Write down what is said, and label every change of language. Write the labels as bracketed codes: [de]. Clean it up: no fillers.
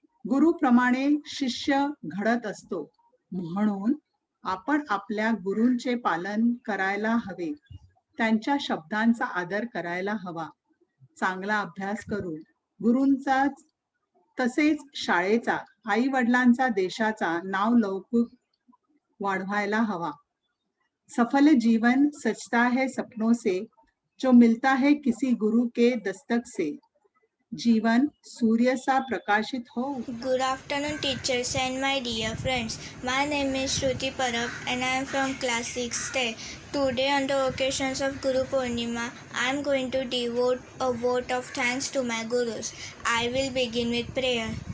[mr] गुरुप्रमाणे शिष्य घडत असतो, म्हणून आपण आपल्या गुरूंचे पालन करायला हवे. त्यांच्या शब्दांचा आदर करायला हवा. चांगला अभ्यास करून गुरूंचा तसेच शाळेचा, आई वडिलांचा, देशाचा नाव लौकिक वाढवायला हवा. [hi] सफल जीवन सजता है सपनों से, जो मिलता है किसी गुरु के दस्तक से. जीवन सूर्य सा प्रकाशित हो. [en] Good afternoon, teachers and my dear friends. My name is Shruti Parab and I am from class 6th. Today, on the occasions of Guru Purnima, I am going to devote a vote of thanks to my Gurus. I will begin with prayer.